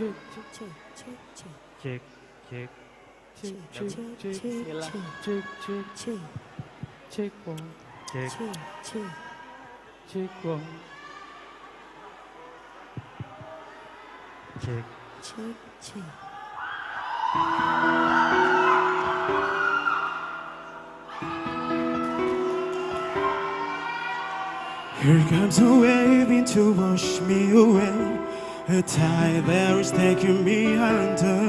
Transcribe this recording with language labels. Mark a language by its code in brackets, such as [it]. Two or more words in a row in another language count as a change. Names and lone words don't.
[en] Cek. Cek. Cek. Bismillah. Cek. Cek. Cek. Cek. Bong. Cek. Cek. Cek. Bong. Cek. Cek. Cek. Here comes a wave in to wash me away, a tide that is taking me under.